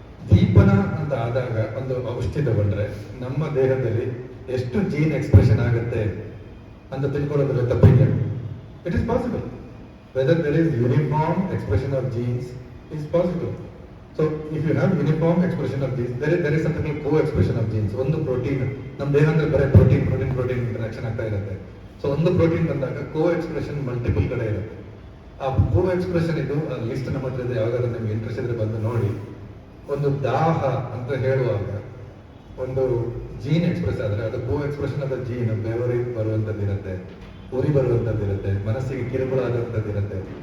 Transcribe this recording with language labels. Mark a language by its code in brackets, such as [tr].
[kn] ದೀಪನ ಅಂತ ಆದಾಗ ಒಂದು ಔಷಧಿ ತಗೊಂಡ್ರೆ ನಮ್ಮ ದೇಹದಲ್ಲಿ ಎಷ್ಟು ಜೀನ್ ಎಕ್ಸ್ಪ್ರೆಷನ್ ಆಗುತ್ತೆ ಅಂತ ತಿಳ್ಕೊಳ್ಳೋದ್ರಲ್ಲಿ ತಪ್ಪಿಲ್ಲ. [en] It is possible. Whether there is uniform expression of genes is possible. So if you have uniform expression of genes, there is something called co-expression of genes. [kn] ಒಂದು ಪ್ರೋಟೀನ್ ನಮ್ಮ ದೇಹ ಅಂದ್ರೆ ಬರೀ ಪ್ರೋಟೀನ್ ಇಂಟರಾಕ್ಷನ್ ಆಗ್ತಾ ಇರುತ್ತೆ. ಸೊ ಒಂದು protein ಬಂದಾಗ ಕೋ-ಎಕ್ಸ್ಪ್ರೆಷನ್ multiple ಕಡೆ ಇರುತ್ತೆ. ಆ ಕೋ-ಎಕ್ಸ್ಪ್ರೆಷನ್ ಇದು ಲಿಸ್ಟ್ ನಮ್ಮ ಹತ್ರ ಇದೆ, ಯಾವಾಗಾದ್ರೂ ನಿಮ್ಗೆ ಇಂಟ್ರೆಸ್ಟ್ ಇದ್ರೆ ಬಂದು ನೋಡಿ. ಒಂದು ದಾಹ ಅಂತ ಹೇಳುವಾಗ ಒಂದು ಜೀನ್ ಎಕ್ಸ್ಪ್ರೆಸ್ ಆದ್ರೆ ಅದು ಕೋ-ಎಕ್ಸ್ಪ್ರೆಷನ್ ಆದ ಜೀನ್ ಬೆವರಿಗೆ ಬರುವಂತದ್ದು ಇರುತ್ತೆ, ಉರಿ ಬರುವಂತದ್ದು ಇರುತ್ತೆ, ಮನಸ್ಸಿಗೆ ಕಿರುಕುಳ ಆದಂಥದ್ದು ಇರುತ್ತೆ.